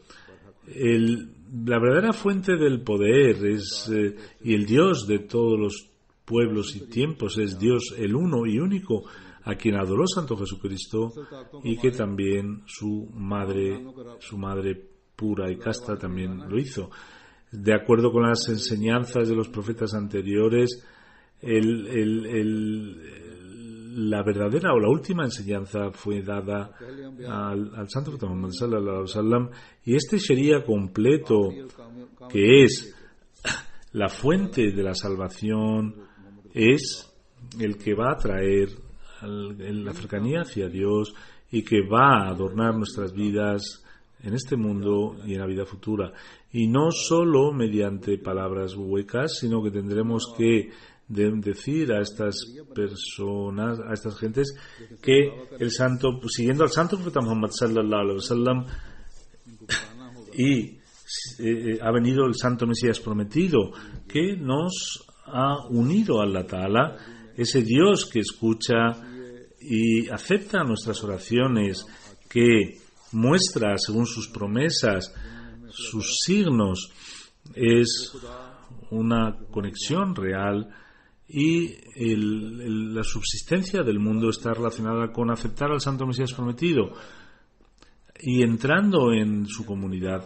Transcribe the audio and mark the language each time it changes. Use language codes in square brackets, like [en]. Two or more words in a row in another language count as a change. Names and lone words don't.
[es] La verdadera fuente del poder y el Dios de todos los pueblos y tiempos es Dios, el uno y único, a quien adoró Santo Jesucristo, y que también su madre pura y casta también lo hizo. De acuerdo con las enseñanzas de los profetas anteriores, la verdadera o la última enseñanza fue dada al Santo Profeta Muhammad [ar] صلى الله عليه وسلم, [es] y este Sharia completo, que es la fuente de la salvación, es el que va a traer la cercanía hacia Dios y que va a adornar nuestras vidas en este mundo y en la vida futura. Y no solo mediante palabras huecas, sino que tendremos que decir a estas personas, a estas gentes, que siguiendo al Santo Profeta Muhammad [ar] صلى الله عليه وسلم, [es] y ha venido el Santo Mesías prometido, que nos ha unido a [ar] الله تعالى, [es] ese Dios que escucha y acepta nuestras oraciones, que muestra según sus promesas, sus signos, es una conexión real, y la subsistencia del mundo está relacionada con aceptar al Santo Mesías prometido y entrando en su comunidad.